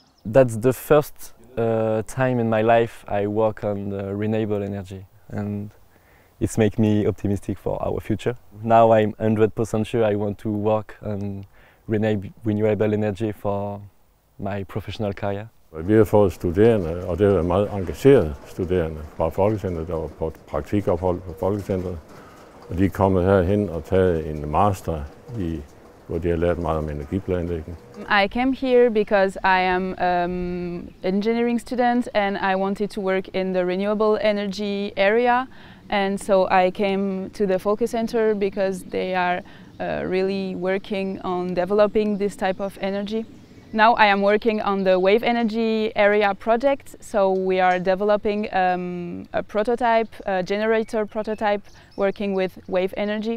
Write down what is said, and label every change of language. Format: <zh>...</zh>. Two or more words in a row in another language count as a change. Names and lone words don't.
<en>That's the first time in my life I work on renewable energy, and it's make me optimistic for our future. Now I'm 100% sure I want to work on renewable energy for my professional career.</en> <da>Vi har fået studerende, og det er meget engagerede studerende fra Folkecentret, der var på praktikophold på Folkecentret. Og de er kommet herhen og taget en master, hvor de har lært meget om energiplanlægning.</da> <en>I came here because I am an engineering student and I wanted to work in the renewable energy area. And so I came to the Folkecenter because they are really working on developing this type of energy. Now I am working on the wave energy area project, so we are developing a prototype, a generator prototype, working with wave energy.</en>